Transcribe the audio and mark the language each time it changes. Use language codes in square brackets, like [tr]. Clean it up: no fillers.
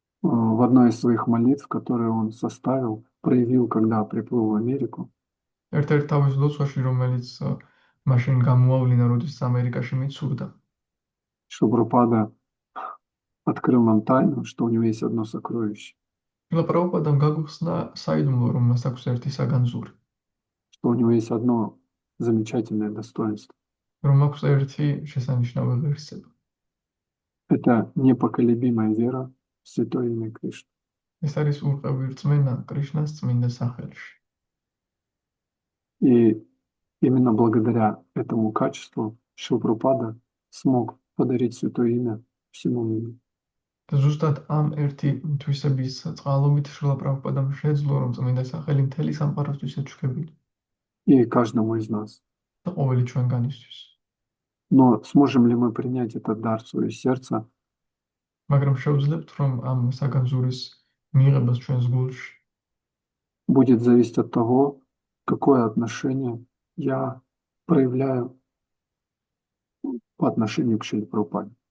[ru] В одной из своих молитв, которые он составил, проявил, когда приплыл в Америку, [ka] ერთ-ერთ თავის ლოცვაში, რომელიც მაშინ გამოავლინა, როდის ამერიკაში მიცურდა, [ru] Шрила Прабхупада открыл нам тайну, что у него есть одно сокровище, [ka] შრილა პრაბჰუპადამ გაგვიხსნა საიდუმლო, რომ მას აქვს ერთი საგანძური, [ru] что у него есть одно замечательное достоинство. [ka] რომ აქვს ერთი შესანიშნავი ღირსება. [ru] Это непоколебимая вера в Святое Имя Кришны. [ka] ეს არის ურყევი რწმენა კრიშნას წმინდა სახელში. [ru] И именно благодаря этому качеству Шрила Прабхупада смог подарить Святое Имя всему миру. [ka] და ზუსტად ამ ერთი თვისების წყალობით შრილა პრაბჰუპადამ შეძლო, რომ წმინდა სახელი მთელი სამყაროსთვის ეჩქებინა [ru] И каждому из нас. [ka] და ყოველი ჩვენგანისთვის. [ru] Но сможем ли мы принять этот дар в свое сердце, [ka] მაგრამ შევძლებთ, რომ ამ საგანძურის მიღებას ჩვენს გულში [ru] будет зависеть от того, какое отношение я проявляю по отношению к Шриле Прабхупаде.